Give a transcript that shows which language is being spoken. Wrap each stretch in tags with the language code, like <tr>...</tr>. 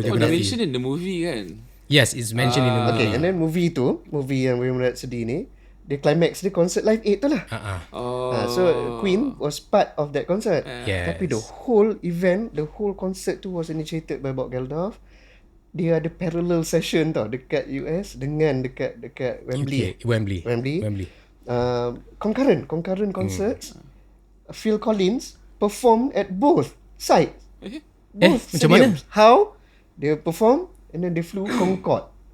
<en>They mentioned in the movie kan? Yes, it's mentioned in the movie. Okay, and then movie</en> <ms>yang Bohemian Rhapsody ni, dia climax dia concert Live 8 tu lah.</ms> <en>So Queen was part of that concert. Tapi the whole event, the whole concert tu was initiated by Bob Geldof.</en> <ms>Dia ada</ms> <en>parallel session</en> <ms>tau dekat US dengan dekat Wembley. Wembley.</ms> <en>Concurrent concerts. Phil Collins performed at both sites. Both</en> <ms>macam mana?</ms> <en>How? Dia perform and then they flew Concorde.</en>